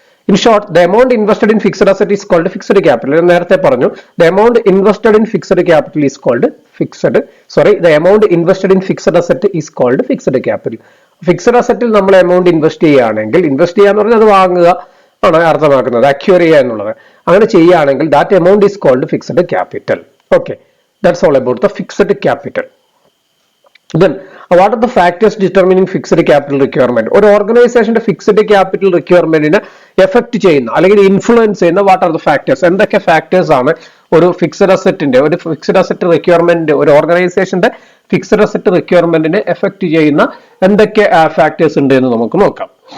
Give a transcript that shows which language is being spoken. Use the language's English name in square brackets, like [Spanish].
[English] In short, the amount invested in fixed asset is called fixed capital. [Malayalam] നേരത്തെ പറഞ്ഞു, [English] The amount invested in fixed capital is called the amount invested in fixed asset is called fixed capital. [Malayalam] Fixed അസറ്റിൽ നമ്മൾ amount invest ചെയ്യാന്ന് പറഞ്ഞാൽ അത് വാങ്ങുക ആണ് അർത്ഥമാക്കുന്നത്, acquire ചെയ്യുക എന്നുള്ളത്. അങ്ങനെ ചെയ്യുകയാണെങ്കിൽ [English] That amount is called fixed capital. Okay, that's all about the fixed capital. Then, what are the factors determining fixed capital requirement? [Malayalam] ഒരു ഓർഗനൈസേഷന്റെ ഫിക്സഡ് ക്യാപിറ്റൽ റിക്വയർമെന്റിനെ എഫക്ട് ചെയ്യുന്ന അല്ലെങ്കിൽ ഇൻഫ്ലുവൻസ് ചെയ്യുന്ന [English] What are the factors? [Malayalam] എന്തൊക്കെ ഫാക്ടേഴ്സ് ആണ് ഒരു fixed asset requirement, ഒരു ഓർഗനൈസേഷന്റെ ഫിക്സഡ് അസറ്റ് റിക്വയർമെന്റിനെ എഫക്ട് ചെയ്യുന്ന എന്തൊക്കെ ഫാക്ടേഴ്സ് ഉണ്ട് എന്ന് നമുക്ക് നോക്കാം.